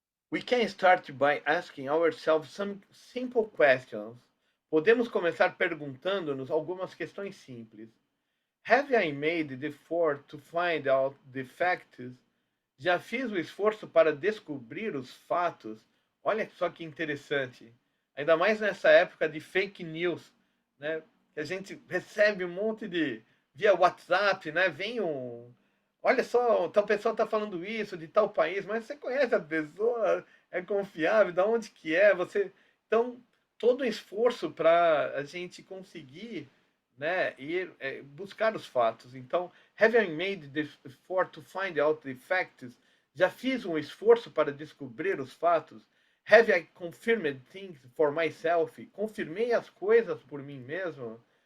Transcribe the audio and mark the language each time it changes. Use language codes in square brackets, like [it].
[en] We can start by asking ourselves some simple questions. [pt] Podemos começar perguntando-nos algumas questões simples. [en] Have I made the effort to find out the facts? [pt] Já fiz o esforço para descobrir os fatos? Olha só que interessante. Ainda mais nessa época de fake news, né? Que a gente recebe um monte de via WhatsApp, né? Vem um, olha só, tal pessoa está falando isso de tal país, mas você conhece a pessoa? É confiável? Da onde que é? Você, então todo o esforço para a gente conseguir, né, ir buscar os fatos. Então, [en] having made the effort to find out the facts, [pt] já fiz um esforço para descobrir os fatos. [en] Have I confirmed things for myself? [pt] Confirmei as coisas por mim mesmo.